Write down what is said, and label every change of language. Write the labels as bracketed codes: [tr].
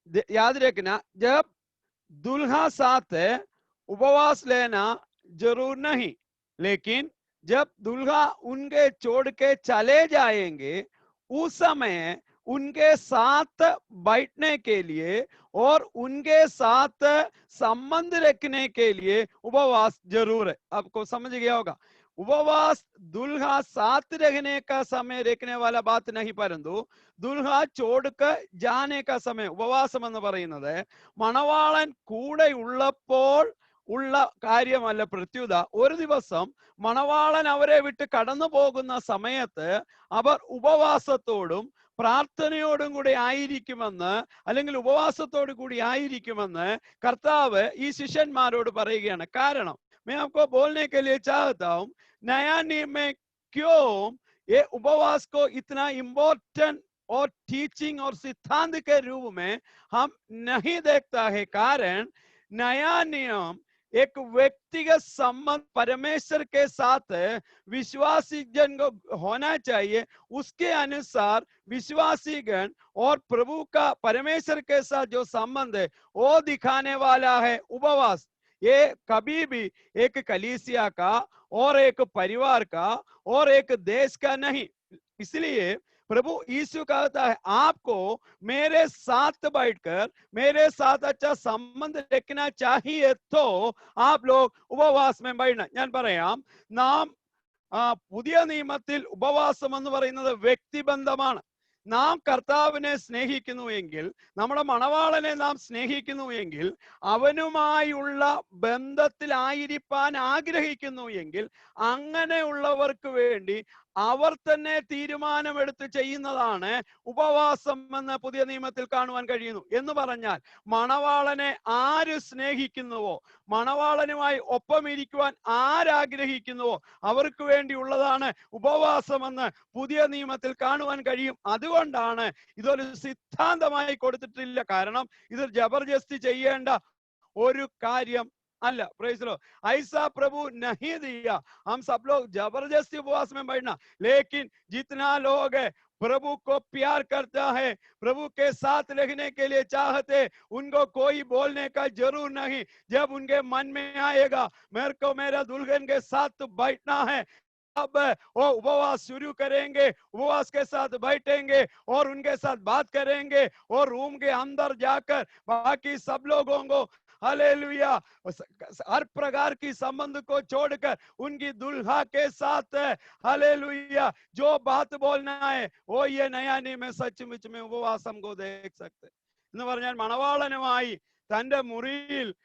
[hi] याद रखना, जब दुल्हा साथ उपवास लेना जरूर नहीं, लेकिन जब दुल्हा उनके छोड़ के चले जाएंगे उस समय उनके साथ बैठने के लिए और उनके साथ संबंध रखने के लिए उपवास जरूर है. आपको समझ गया होगा. उपवास दुल्हा साथ रहने का समय रखने वाला बात नहीं, परंतु दुल्हा छोड़कर जाने का समय [ml] ഉപവാസം എന്ന് പറയുന്നത് മണവാളൻ കൂടെ ഉള്ളപ്പോൾ ഉള്ള കാര്യമല്ല. പ്രത്യുത ഒരു ദിവസം മണവാളൻ അവരെ വിട്ട് കടന്നു പോകുന്ന സമയത്ത് അവർ ഉപവാസത്തോടും പ്രാർത്ഥനയോടും കൂടി ആയിരിക്കുമെന്ന്, അല്ലെങ്കിൽ ഉപവാസത്തോടു കൂടി ആയിരിക്കുമെന്ന് കർത്താവ് ഈ ശിഷ്യന്മാരോട് പറയുകയാണ്. കാരണം [hi] मैं आपको बोलने के लिए चाहता हूं, नया नियम में क्यों ये उपवास को इतना इम्पोर्टेंट और टीचिंग और सिद्धांत के रूप में हम नहीं देखता है. कारण नया नियम एक व्यक्तिगत संबंध परमेश्वर के साथ विश्वासी जन को होना चाहिए. उसके अनुसार विश्वासी गण और प्रभु का परमेश्वर के साथ जो संबंध है वो दिखाने वाला है उपवास. ये कभी भी एक कलीसिया का और एक परिवार का और एक देश का नहीं. इसलिए प्रभु यीशु कहता है आपको मेरे साथ बैठकर मेरे साथ अच्छा संबंध रखना चाहिए तो आप लोग उपवास में बैठना. [ml] ഞാൻ പറയാം, നാം പുതിയ നിയമത്തിൽ ഉപവാസം എന്ന് പറയുന്നത് വ്യക്തിബന്ധമാണ്. നാം കർത്താവിനെ സ്നേഹിക്കുന്നു എങ്കിൽ, നമ്മുടെ മണവാളനെ നാം സ്നേഹിക്കുന്നു എങ്കിൽ, അവനുമായുള്ള ബന്ധത്തിലായിരിക്കാൻ ആഗ്രഹിക്കുന്നു എങ്കിൽ അങ്ങനെയുള്ളവർക്ക് വേണ്ടി അവർ തന്നെ തീരുമാനമെടുത്ത് ചെയ്യുന്നതാണ് ഉപവാസം എന്ന് പുതിയ നിയമത്തിൽ കാണുവാൻ കഴിയുന്നു. എന്ന് പറഞ്ഞാൽ മണവാളനെ ആര് സ്നേഹിക്കുന്നുവോ, മണവാളനുമായി ഒപ്പം ഇരിക്കുവാൻ ആരാഗ്രഹിക്കുന്നുവോ അവർക്ക് വേണ്ടിയുള്ളതാണ് ഉപവാസമെന്ന് പുതിയ നിയമത്തിൽ കാണുവാൻ കഴിയും. അതുകൊണ്ടാണ് ഇതൊരു സിദ്ധാന്തമായി കൊടുത്തിട്ടില്ല. കാരണം ഇത് ജബർദസ്തി ചെയ്യേണ്ട ഒരു കാര്യം [hi] अल्लाह. [en] Praise लो. [hi] ऐसा प्रभु नहीं दिया हम सब लोग जबरदस्ती उपवास में बैठना. लेकिन जितना लोग है प्रभु को प्यार करता है, प्रभु के साथ रहने के लिए चाहते, उनको कोई बोलने का जरूर नहीं. जब उनके मन में आएगा मेरे को मेरा दुल्हन के साथ बैठना है, अब वो उपवास शुरू करेंगे, उपवास के साथ बैठेंगे और उनके साथ बात करेंगे और रूम के अंदर जाकर बाकी सब लोगों को हालेलुया हर प्रकार की संबंध को छोड़कर उनकी दुल्हा के साथ हालेलुया जो बात बोलना है वो ये नया नियम में सचमुच में उपवास हमको देख सकते. [ml] എന്ന് പറഞ്ഞാൽ മണവാളനുമായി തന്റെ മുറിയിൽ